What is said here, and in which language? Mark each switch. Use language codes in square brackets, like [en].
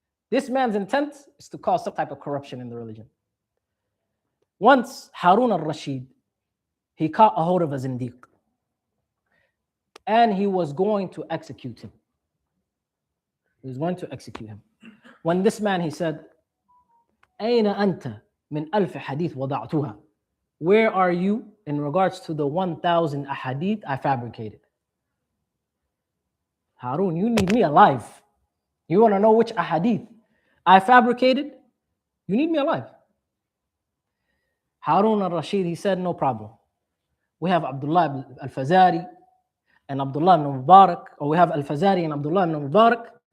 [en] This man's intent is to cause some type of corruption in the religion. Once Harun al-Rashid, he caught a hold of a zindiq, and he was going to execute him. He was going to execute him. [ar] When this man, he said, أين أنت من ألف حديث وضعتها? [en] Where are you in regards to the 1,000 ahadith I fabricated? Harun, you need me alive. You want to know which ahadith I fabricated? You need me alive. Harun al-Rashid, he said, no problem. We have Abdullahi al-Fazari and Abdullah ibn Mubarak, or we have al-Fazari and Abdullah ibn Mubarak.